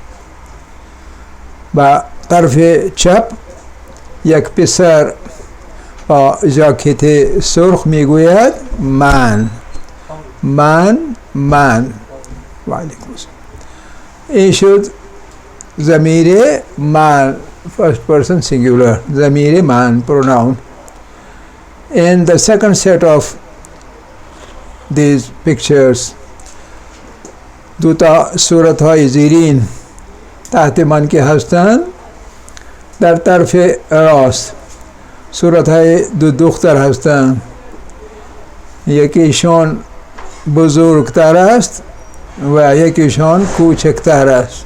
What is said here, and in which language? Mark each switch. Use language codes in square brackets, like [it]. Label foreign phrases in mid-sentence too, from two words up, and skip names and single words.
[fa] با طرف چپ یک پسر با ژاکت سرخ میگوید من، من، من. [ar] و علیکم السلام. [fa] این شد ضمیر من، [en] first person singular, [fa] ضمیر من, [en] pronoun. In the second set of these pictures, [fa] دو تا صورت های زیرین تحت من که هستند. در طرف راست صورت های دو دختر هستند، یکیشان بزرگتر است و یکیشان کوچکتر است.